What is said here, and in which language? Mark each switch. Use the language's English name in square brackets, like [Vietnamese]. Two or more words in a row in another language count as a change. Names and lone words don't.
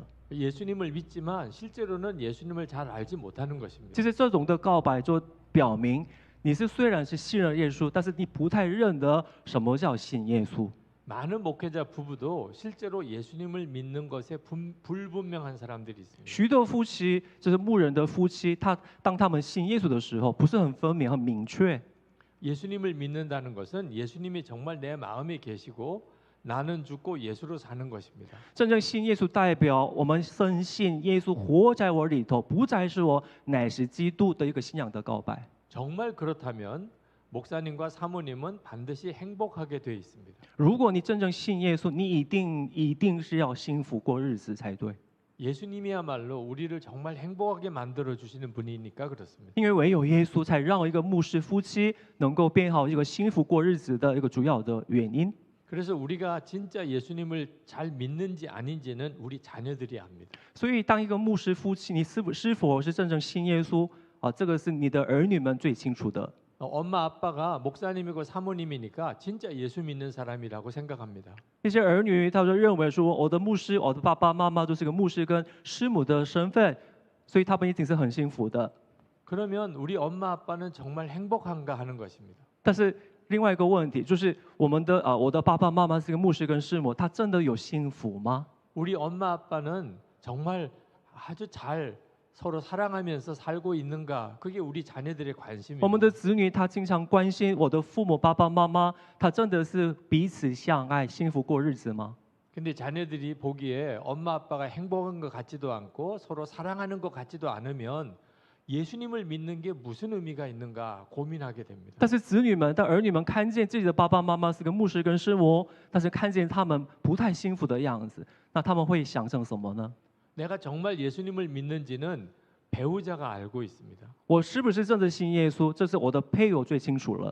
[Korean] 예수님을 믿지만 실제로는 예수님을 잘 알지 못하는 것입니다. [Chinese] 其实这种的告白就表明你是虽然是信任耶稣，但是你不太认得什么叫信耶稣。 [Korean] 많은 목회자 부부도 실제로 예수님을 믿는 것에 불분명한 사람들이 있습니다. [Chinese] 许多夫妻就是牧人的夫妻，当他们信耶稣的时候，不是很分明、很明确。 [Korean] 예수님을 믿는다는 것은 예수님이 정말 내 마음에 계시고 나는 죽고 예수로 사는 것입니다. [Chinese] 真正信耶稣代表我们深信耶稣活在我里头，不再是我，乃是基督的一个信仰的告白。 [Korean] 정말 그렇다면 목사님과 사모님은 반드시 행복하게 돼 있습니다. [Chinese] 如果你真正信耶稣，你一定是要幸福过日子才对。 [Korean] 예수님이야말로 우리를 정말 행복하게 만들어 주시는 분이니까 그렇습니다. [Chinese] 因为唯有耶稣才让一个牧师夫妻能够变好一个幸福过日子的一个主要的原因。 [Korean] 그래서 우리가 진짜 예수님을 잘 믿는지 아닌지는 우리 자녀들이 압니다. [Chinese] 所以，当一个牧师夫妻，你是否是真正信耶稣啊？这个是你的儿女们最清楚的。 [Korean] 엄마 아빠가 목사님이고 사모님이니까 진짜 예수 믿는 사람이라고 생각합니다. [Chinese] 一些儿女他就认为说，我的牧师，我的爸爸妈妈都是个牧师跟师母的身份，所以他们一定是很幸福的。 [Korean] 그러면 우리 엄마 아빠는 정말 행복한가 하는 것입니다. [Chinese] 但是另外一个问题就是，我的爸爸妈妈是个牧师跟师母，他真的有幸福吗？ [Korean] 우리 엄마 아빠는 정말 아주 잘 서로 사랑하면서 살고 있는가? 그게 우리 자녀들의 [Chinese] 我们 [Korean] 관심입니다. [Chinese] 的子女他经常关心我的父母爸爸妈妈，他真的是彼此相爱、幸福过日子吗？ [Korean] 근데 자녀들이 보기에 엄마 아빠가 행복한 것 같지도 않고 서로 사랑하는 것 같지도 않으면 예수님을 믿는 게 무슨 의미가 있는가 고민하게 됩니다. [Chinese] 但是儿女们看见自己的爸爸妈妈是个牧师跟师母，但是看见他们不太幸福的样子，那他们会想成什么呢？ [Korean] 내가 정말 예수님을 믿는지는 배우자가 알고 있습니다. [Chinese] 我是不是真的信耶稣？这是我的配偶最清楚了。